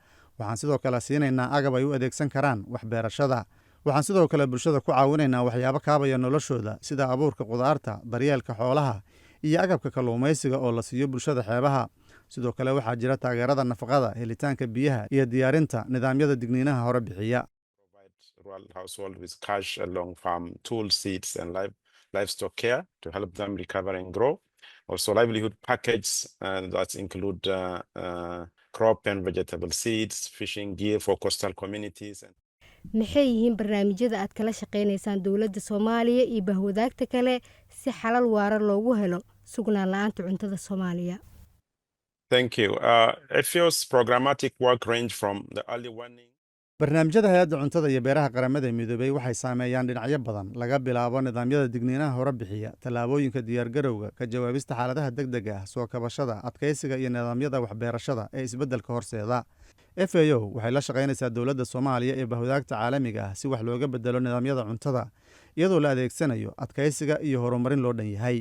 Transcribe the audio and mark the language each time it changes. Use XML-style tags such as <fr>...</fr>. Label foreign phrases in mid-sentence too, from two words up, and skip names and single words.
<so>waxaan sidoo kale siinaynaa agab ay u adeegsan karaan waxbeerashada. waxaan sidoo kale bulshada ku caawinaynaa waxyaabo kaabaya noloshooda sida abuurka qudaarta, daryeelka xoolaha iyo agabka kalluumaysiga oo la siiyo bulshada xeebaha. sidoo kale waxaa jira taageerada nafaqada, helitaanka biyaha iyo diyaarinta nidaamyada digniinaha hore bixiya.</so> <en>Rural household with cash along farm tools, seeds and livestock care to help them recover and grow. Also livelihood package that include crop and vegetable seeds, fishing gear for coastal communities.</en> <so>maxay yihiin barnaamijyada aad kala shaqaynaysaan dowladda Soomaaliya iyo bahwadaagta kale si xalal waara loogu helo sugnaan la'aanta cuntada Soomaaliya?</so> <en>Thank you. FAO's programmatic work range from the early warning.</en> <so>barnaamijyada hay-adda cuntada iyo beeraha qaramada midoobay waxay saameeyaan dhinacyo badan, laga bilaabo nidaamyada digniinaha hore bixiya, tallaabooyinka diyaargarowga, ka jawaabista xaaladaha degdega ah, soo kabashada, adkaysiga iyo nidaamyada waxbeerashada ee isbeddelka horseeda. FAO waxay la shaqaynaysaa dowladda Soomaaliya ee bahwadaagta caalamiga ah si wax looga bedelo nidaamyada cuntada, iyadoo la adeegsanayo adkaysiga iyo horumarin loo dhan yahay.</so>